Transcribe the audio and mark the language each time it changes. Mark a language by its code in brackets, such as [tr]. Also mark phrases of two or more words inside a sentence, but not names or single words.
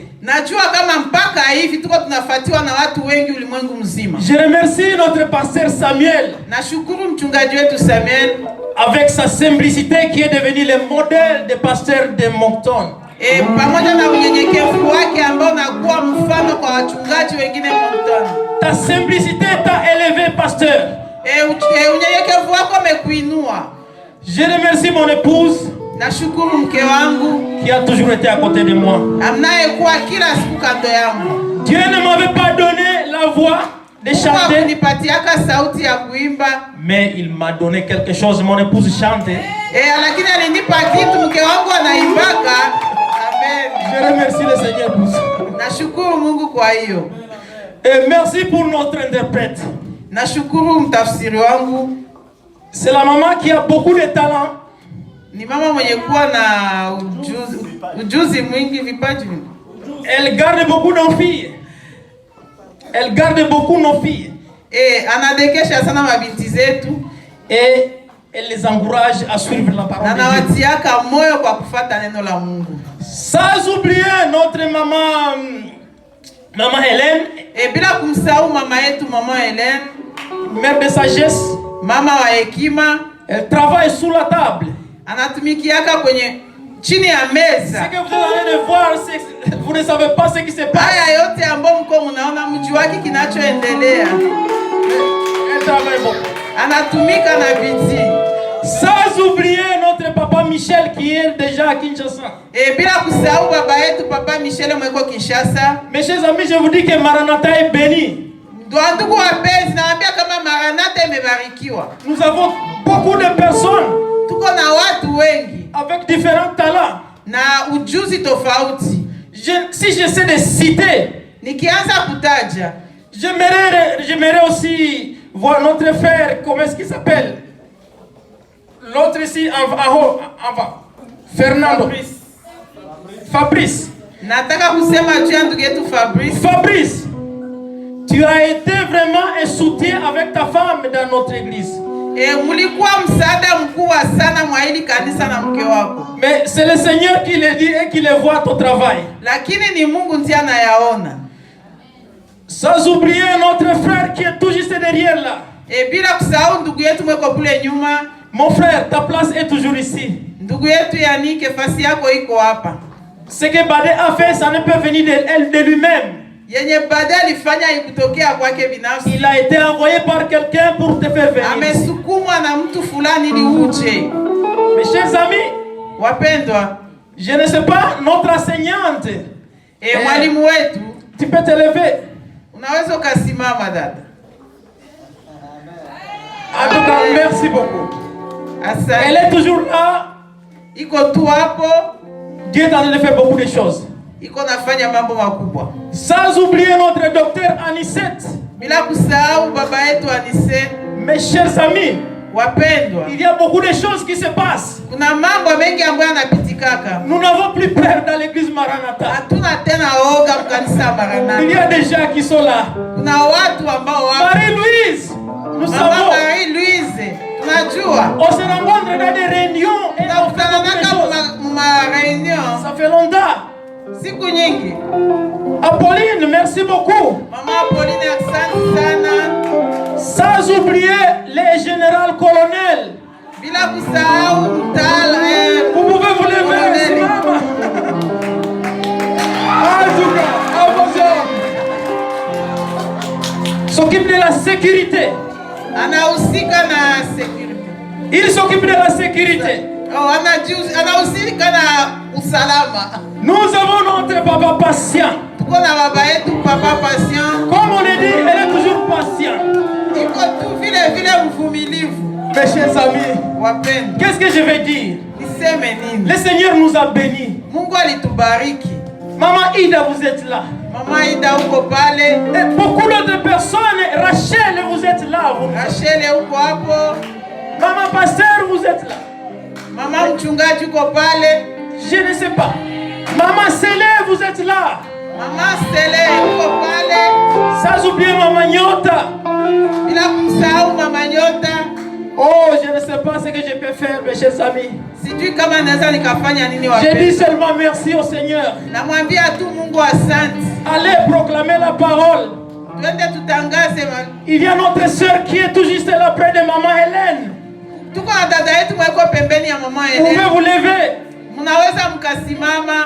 [sw] Najua kama mpaka hivi tuko tunafuatiwa na watu wengi ulimwengu mzima. [fr] Je remercie notre pasteur Samuel. [sw] Nashukuru mchungaji wetu Samuel [fr] avec sa simplicité qui est devenu le modèle des pasteurs de Moncton. [sw] Pamoja na unyenyekevu wake ambao unakuwa mfano kwa wachungaji wengine Moncton. [fr] Ta simplicité t'a élevé, pasteur. [sw] Unyenyekevu wako umekuinua. [fr] Je remercie mon épouse. [sw] Nashukuru mke wangu [fr] qui a toujours été à côté de moi. [sw] Amnayekuwa kila siku kando yangu. [fr] Dieu ne m'avait pas donné la voix de chanter. [sw] Nipatiaka sauti ya kuimba. [fr] Mais il m'a donné quelque chose, mon épouse chante. [sw] Lakini alinipa kitu, mke wangu anaimbaka. Amen. [fr] Je remercie le Seigneur pour ça. [sw] Nashukuru Mungu kwa hiyo. [fr] Et merci pour notre interprète. [sw] Nashukuru mtafsiri wangu. [fr] C'est la maman qui a beaucoup de talent. [sw] Ni mama mwenye kuwa na ujuzi mwingi, vipaji. [fr] Elle garde beaucoup nos filles. Elle garde beaucoup nos filles. [sw] Anadekesha sana mabinti zetu. [fr] Et elle les encourage à suivre la parole de Dieu. [sw] Anawatiaka moyo kwa kufuata neno la Mungu. [fr] Sans oublier notre maman Hélène. [sw] Bila kumsahau mama yetu mama Hélène, [fr] mère de sagesse, [sw] mama wa hekima. [fr] Elle travaille sous la table. [sw] Anatumikiaka kwenye chini ya meza. [fr] Ce que vous allez de voir, vous ne savez pas ce qui se passe. [sw] Haya yote ambao mko mnaona mjuaki kinachoendelea. [fr] Elle travaille beaucoup. [sw] Anatumika na bidii. [fr] Sans oublier notre papa Michel qui est déjà à Kinshasa. [sw] Bila kusahau baba yetu papa Michel mweko Kinshasa. [fr] Mes chers amis, je vous dis que Maranatha est béni. [sw] Ndugu wapenzi, naambia kama Maranatha imebarikiwa. [fr] Nous avons beaucoup de personnes. [sw] Tuko na watu wengi [fr] avec différents talents [sw] na ujuzi tofauti. [fr] Si j'essaie de citer, [sw] nikianza kutaja, [fr] j'aimerais aussi voir notre frère, comment est-ce qu'il s'appelle? L'autre ici en bas. Fernando. Fabrice. [sw] Nataka kusema juu ya ndugu yetu Fabrice. [fr] Fabrice, tu as été vraiment un soutien avec ta femme dans notre église. [sw] Mulikuwa msaada mkubwa sana mwa hili kanisa na mke wako. [fr] Mais c'est le Seigneur qui le dit et qui le voit ton travail. [sw] Lakini ni Mungu ndiye anayaona. [fr] Sans oublier notre frère qui est tout juste derrière là. [sw] Bila kusahau ndugu yetu mweko kule nyuma. [fr] Mon frère, ta place est toujours ici. [sw] Ndugu yetu Yannick, fasi yako iko hapa. [fr] Ce que Bade a fait, ça ne peut venir de lui-même. [sw] Yenye Bade alifanya ikutokea kwake binafsi. [fr] Il a été envoyé par quelqu'un pour te faire venir. [sw] Amesukumwa na mtu fulani ili uje. [fr] Mes chers amis, [sw] wapendwa, [fr] je ne sais pas, notre enseignante, [sw] mwalimu wetu, [fr] tu peux te lever. [sw] Unaweza ukasimama dada. [fr] En tout cas, merci beaucoup. [sw] Asante. [fr] Elle est toujours là. [sw] Iko tu hapo. [fr] Dieu est en train de faire beaucoup de choses. [sw] Iko nafanya mambo makubwa. [fr] Sans oublier notre docteur Anisette. [sw] Bila kusahau baba yetu Anisette. [fr] Mes chers amis, [sw] wapendwa, [fr] il y a beaucoup de choses qui se passent. [sw] Kuna mambo mengi ambayo yanapitikaka. [fr] Nous n'avons plus peur dans l'église Maranatha. [sw] Hatuna tena oga mkanisa Maranatha. [fr] Il y a des gens qui sont là. [sw] Kuna watu ambao wapo. [fr] Marie-Louise, nous savons. [sw] Marie-Louise, tunajua. [fr] On se rencontre dans des réunions et on fait beaucoup de choses. Ça fait longtemps. [sw] Siku nyingi. [fr] Apolline, merci beaucoup. [sw] Mama Apolline, asante sana. [fr] Sans oublier les généraux colonels. Bila kusahau mtala. Vous pouvez vous lever, mama. En tout cas, à vos hommes. S'occupe de la sécurité. [sw] Anahusika na sécurité. [fr] Il s'occupe de la sécurité. [sw] Anahusika na usalama. [fr] Nous avons notre papa patient. [sw] Tuko na baba yetu papa patient. [fr] Comme on le dit, elle est toujours patiente. [sw] Iko tu vile vile mvumilivu. [fr] Mes chers amis, [sw] wapendwa, [fr] qu'est-ce que je vais dire? [sw] Niseme nini? [fr] Le Seigneur nous a bénis. [sw] Mungu alitubariki. [fr] Maman Ida, vous êtes là. [sw] Mama Ida uko pale. [fr] Et beaucoup d'autres personnes. Rachel, vous êtes là. [sw] Rachel uko hapo. [fr] Maman Pasteur, vous êtes là. [sw] Mama mchungaji uko pale. [fr] Je ne sais pas. Maman Sélé, vous êtes là. [sw] Maman Sélé uko pale. [fr] Sans oublier Maman Nyota. [sw] Bila kusahau Mama Nyota. [fr] Oh, je ne sais pas ce que je peux faire, mes chers amis. [sw] Sijui Sijui kama naweza nikafanya nini [fr] J'ai dit seulement merci au Seigneur. [sw] Namwambia tu Mungu asante. [fr] Allez proclamer la parole. [sw] Twende tutangaze. [fr] Il y a notre sœur qui est tout juste là près de maman Hélène. [sw] Tuko na dada yetu mweko pembeni ya mama [fr] Hélène. Vous pouvez vous lever. [sw] Mnaweza mkasimama.